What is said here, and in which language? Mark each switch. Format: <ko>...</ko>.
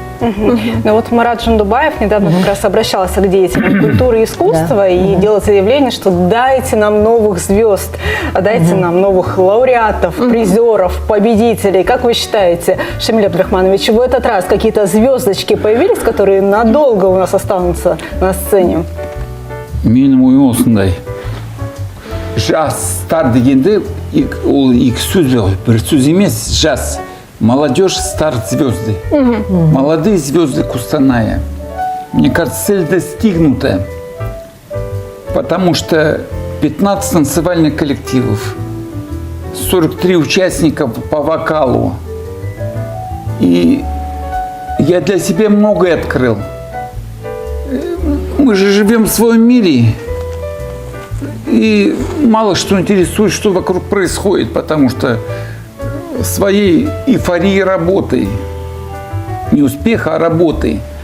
<ru>Ну вот Марат Жандубаев недавно как раз обращался к деятелям культуры и искусства и делал заявление, что дайте нам новых звезд, дайте нам новых лауреатов, призеров, победителей. Как вы считаете, Шамиль Абдрахманович, в этот раз какие-то звездочки появились, которые надолго у нас останутся на сцене?</ru> <kk>Менің ойым осындай. Жастар дегенде ол екі сөз ғой, бір сөз емес, жас.</kk> <ru>Молодежь, старт, звезды. Молодые звезды Кустаная. Мне кажется, цель достигнута, потому что 15 танцевальных коллективов, 43 участника по вокалу. И я для себя многое открыл. Мы же живем в своем мире, и мало что интересует, что вокруг происходит, потому что своей эйфории работы, не успеха, а работы.</ru>